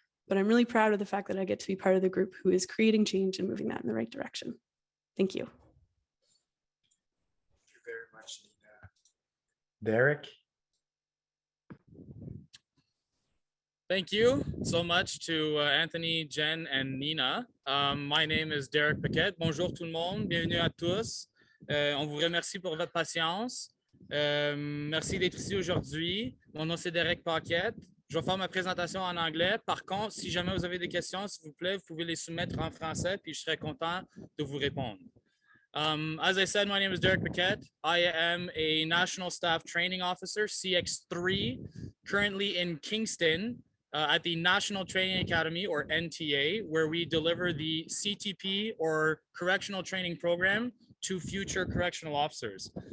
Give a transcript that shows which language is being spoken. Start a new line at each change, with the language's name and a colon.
English: But I'm really proud of the fact that I get to be part of the group who is creating change and moving that in the right direction. Thank you. Thank you very much, Nina. Derek? Thank you so much to Anthony, Jen, and Nina. My name is Derek Paquette.
French: Bonjour tout le monde, bienvenue à tous. On vous remercie pour votre patience. Merci d'être ici aujourd'hui. Mon nom c'est Derek Paquette. Je vais faire ma présentation en anglais. Par contre, si jamais vous avez des questions, s'il vous plaît, vous pouvez les soumettre en français, puis je serai content de vous répondre.
English: As I said, my name is Derek Paquette. I am a National Staff Training Officer, CX3, currently in Kingston at the National Training Academy, or NTA, where we deliver the CTP, or Correctional Training Program, to future correctional officers.